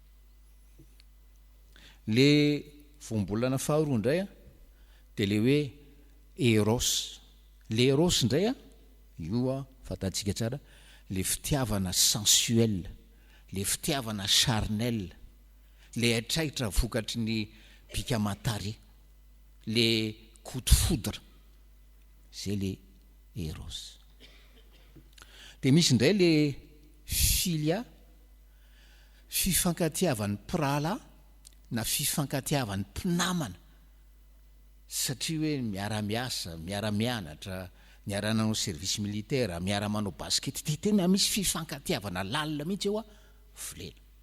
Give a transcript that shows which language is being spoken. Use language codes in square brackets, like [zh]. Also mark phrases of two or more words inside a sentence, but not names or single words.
[mg] Le voambolana faharoa indray dia le hoe eros. Le eros indray io fantatsika tsara, le fitiavana sensuel, le fitiavana charnel, le atraitra vokatry ny bika amatare, [fr] le coup de foudre, [mg] zay le eros. Dia misy indray le filia, fifankatiavan'ny prala na fifankatiavan'ny mpinamana, satria hoe miara-miasa, miara-mianatra, miara-manao [fr] service militaire, [mg] miara-manao basket, dia tena misy fifankatiavana lalina mihitsy eo volena.